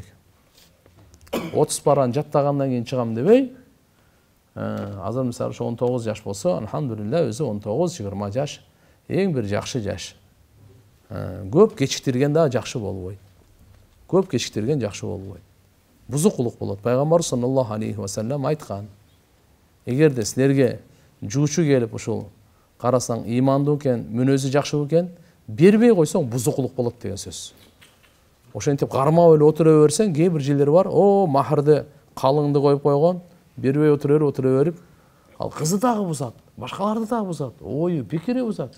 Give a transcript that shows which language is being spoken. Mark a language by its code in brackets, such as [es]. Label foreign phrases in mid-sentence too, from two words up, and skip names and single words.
[ky] 30 параны жаттагандан кийин чыгам дебей, азыр мисалы 19 жаш болсо, алхамдулилла, өзү 19-20 жаш эң бир жакшы жаш. Көп кечиктирген да жакшы болбойт. Көп кечиктирген жакшы болбойт. Бузукулук болот. Пайгамбар [ar] صلى الله عليه وسلم [ky] айткан: эгерде силерге жуучу келип ушул карасаң ыймандуу экен, мүнөзү жакшы экен, бербей койсоң бузукулук болот деген сөз. Ошентип кармап эле отура берсең, кээ бир жерлер бар, махырды калыңды коюп койгон, бербей отура берип, ал кызы дагы бузат, башкаларды дагы бузат, ою, пикири бузат.